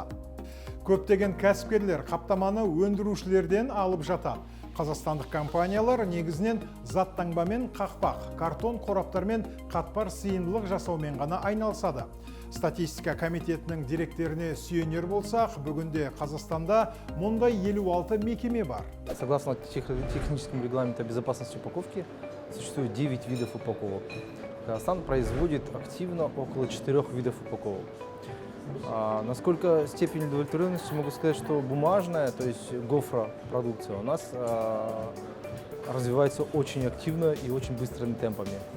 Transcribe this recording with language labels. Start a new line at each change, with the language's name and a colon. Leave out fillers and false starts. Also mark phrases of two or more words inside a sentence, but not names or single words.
Kazakh: Көптеген кәсіпкерлер қаптаманы өндірушілерден алып жатады. Қазақстандық компаниялар негізінен заттаңбамен қақпақ, картон қораптармен қатпар сыйымдылық жасаумен ғана айналысады. Статистика комитетінің директорына сүйенер болсақ, бүгінде Қазақстанда мұндай 56 мекеме бар.
Russian: Согласно техническому регламенту безопасности упаковки, существует 9 видов упаковок. Казахстан производит активно около 4 видов упаковок. Насколько степень удовлетворенности, могу сказать, что бумажная, то есть гофропродукция у нас развивается очень активно и очень быстрыми темпами.